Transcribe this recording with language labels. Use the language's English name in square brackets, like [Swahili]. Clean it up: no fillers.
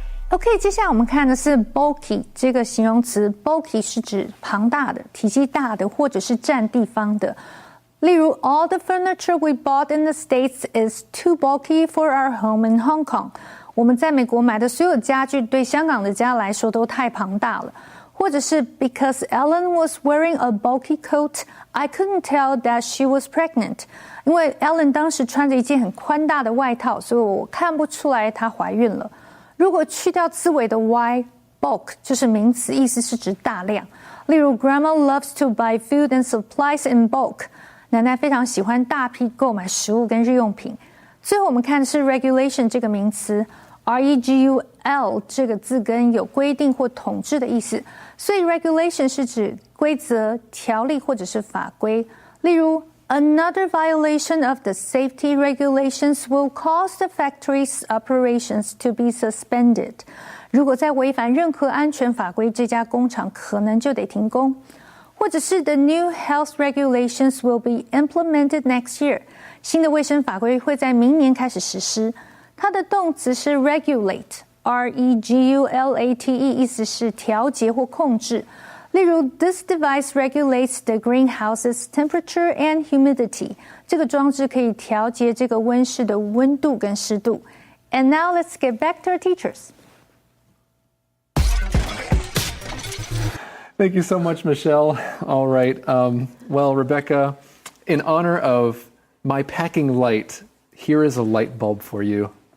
[Chinese] OK， 接下来我们看的是 bulky 这个形容词 ，bulky 是指庞大的、体积大的，或者是占地方的。 [English] 例如 ，All the furniture we bought in the States is too bulky for our home in Hong Kong。 [Chinese] 我们在美国买的所有家具对香港的家来说都太庞大了。或或者是 [English] Because Ellen was wearing a bulky coat, I couldn't tell that she was pregnant. [Chinese] 因为 Ellen 当时穿着一件很宽大的外套，所以我看不出来她怀孕了。如果去掉字尾的 y，bulk 就是名词，意思是指大量。例如 [English] Grandma loves to buy food and supplies in bulk. [Chinese] 奶奶非常喜欢大批购买食物跟日用品。最后我们看的是 regulation 这个名词。 regul 这个字根有规定或统治的意思，所以 regulation 是指规则、条例或者是法规。例如 [English] Another violation of the safety regulations will cause the factory's operations to be suspended. [Chinese] 如果再违反任何安全法规，这家工厂可能就得停工。或者是 [English] The new health regulations will be implemented next year. [Chinese] 新的卫生法规会在明年开始实施。它的动词是 regulate, R-E-G-U-L-A-T-E, 意思是调节或控制。例如 [English] This device regulates the greenhouse's temperature and humidity. [Chinese] 这个装置可以调节这个温室的温度跟湿度。 [English] And now let's get back to our teachers. Thank you so much, Michelle. All right. Well, Rebecca, in honor of my packing light, here is a light bulb for you.